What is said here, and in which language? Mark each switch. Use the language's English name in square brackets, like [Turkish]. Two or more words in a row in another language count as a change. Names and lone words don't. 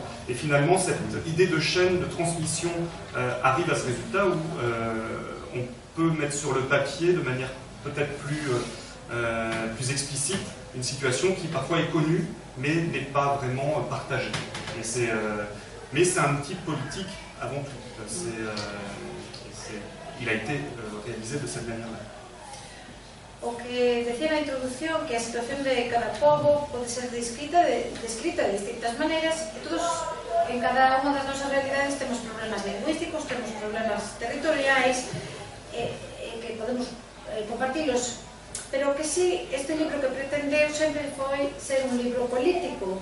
[French] Et finalement, cette idée de chaîne, de transmission arrive à ce résultat où on peut mettre sur le papier de manière peut-être plus explicite une situation qui parfois est connue, mais n'est pas vraiment partagée. Mais c'est un outil politique avant tout. Il a été réalisé de cette manière-là. [Galician] O que decía na introducción, que a situación de cada pobo pode ser descrita de distintas maneiras, e todos, en cada unha das nosas realidades, temos problemas lingüísticos, temos problemas territoriais, que podemos compartilos, pero que sí, este libro que pretendeu sempre foi ser un libro político.